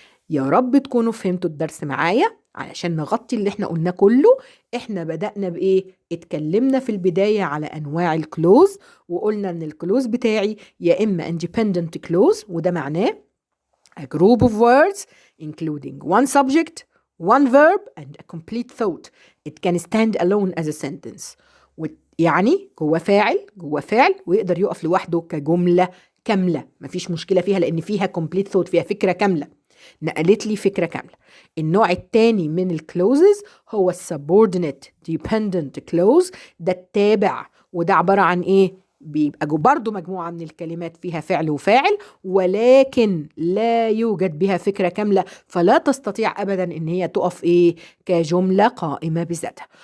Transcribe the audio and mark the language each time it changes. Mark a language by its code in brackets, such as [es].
[ar] يا رب تكونوا فهمتوا الدرس معايا. علشان نغطي اللي احنا قلنا كله، احنا بدأنا بإيه؟ اتكلمنا في البداية على أنواع الكلوز وقلنا إن الكلوز بتاعي يا إما independent clause وده معناه [en] a group of words including one subject, one verb and a complete thought. It can stand alone as a sentence. [ar] يعني جوه فاعل ويقدر يقف لوحده كجملة كاملة، مفيش مشكلة فيها لأن فيها [en] complete thought، [ar] فيها فكرة كاملة، نقلت لي فكرة كاملة. النوع الثاني من الكلوزز هو subordinate dependent clause. ده التابع، وده عبارة عن إيه؟ بيبقى برضو مجموعة من الكلمات فيها فعل وفاعل ولكن لا يوجد بها فكرة كاملة، فلا تستطيع أبدا إن هي تقف إيه؟ كجملة قائمة بذاتها.